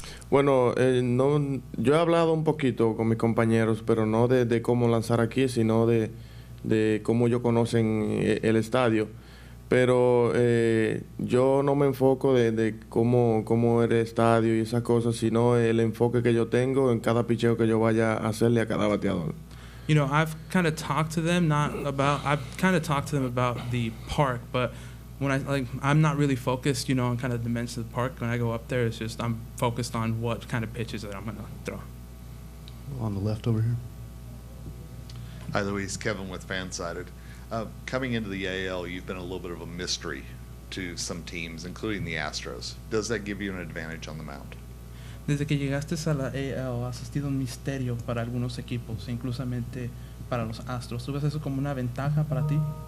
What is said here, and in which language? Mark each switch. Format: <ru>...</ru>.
<es>Bueno, yo he hablado un poquito con mis compañeros, pero no de cómo lanzar aquí, sino de cómo ellos conocen el estadio. Pero yo no me enfoco de cómo es el estadio y esas cosas, sino el enfoque que yo tengo en cada picheo que yo vaya a hacerle a cada bateador.</es> <en>You know, I've kind of talked to them about the park, but when I'm not really focused, you know, on kind of the dimensions of the park. When I go up there, it's just I'm focused on what kind of pitches that I'm going to throw. On the left over here. Hi, Luis. Kevin with Fansided. Coming into the AL, you've been a little bit of a mystery to some teams, including the Astros. Does that give you an advantage on the mound?</en> <es>Desde que llegaste a la AL, has sido un misterio para algunos equipos, inclusamente para los Astros. ¿Tú ves eso como una ventaja para ti?</es>